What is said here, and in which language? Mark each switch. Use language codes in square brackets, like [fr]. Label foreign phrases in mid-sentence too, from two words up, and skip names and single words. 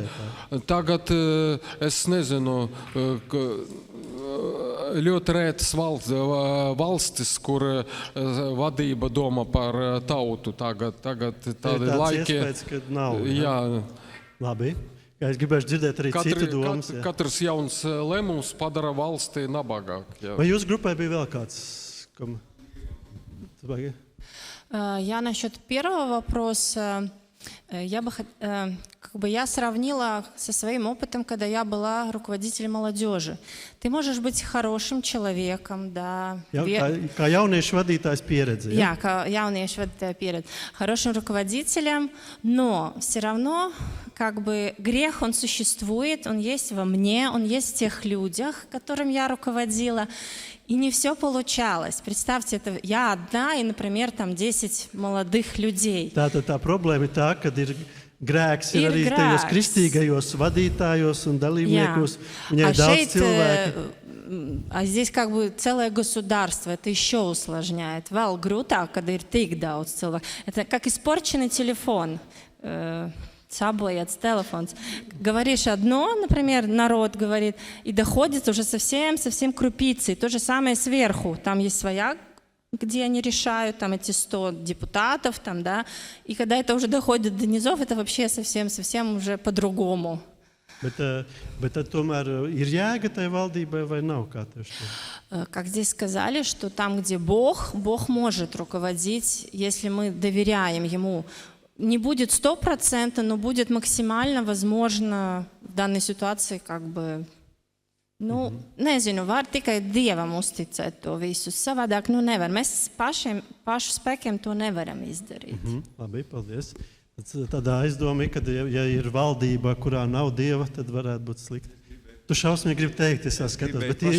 [lv] Tagad es nezinu, ļoti rētas valstis, kur vadība domā par tautu. Tagad tādi laiki. Iespējas, kad nav. Jā. Labi. Es gribēšu dzirdēt arī citu domas. Katrs jauns lēmums padara valsti nabagāk. Vai jūsu grupai bija vēl kāds? [ru] Я насчет первого вопроса. как бы я сравнила со своим опытом, когда я была руководителем молодежи. Ты можешь быть хорошим человеком, да. [lv] Kā jauniešu vadītājs pieredze. Jā, kā jauniešu vadītāja pieredze. [ru] Хорошим руководителем, но все равно как бы грех, он существует, он есть во мне, он есть в тех людях, которым я руководила. И не все получалось. Представьте, это я одна и, например, там 10 молодых людей. [lv] Tā problēma ir tā, ka ir grēks Ir arī grēks. tajos kristīgajos vadītājos un dalībniekos. Viņai [ru] А [lv] daudz šeit, cilvēku. [ru] а здесь как бы целое государство, это еще усложняет. [lv] Vēl grūtāk, kad ir tik daudz cilvēku. [ru] Это как испорченный телефон. [lv] Sabojāts телефон. [ru] Говоришь одно, например, народ говорит, и доходит уже совсем крупицей. То же самое сверху. Там есть своя, где они решают, там эти 100 депутатов, там, да. И когда это уже доходит до низов, это вообще совсем уже по-другому. [lv] Bet tad tomēr ir jēga tai valdībai vai nav, kā tev šķiet? [ru] Как здесь сказали, что там, где Бог может руководить, если мы доверяем Ему. Не будет 100%, но будет максимально возможно в данной ситуации как бы, [lv] nu, nezinu, var tikai Dievam uzticēt to visu. Savādāk, nevar. Mēs pašu spēkiem to nevaram izdarīt. Labi, paldies. Tādā aizdoma ir, ka ja ir valdība, kurā nav Dieva, tad varētu būt slikti. Tu šausmīgi gribi teikt, es skatos, bet ir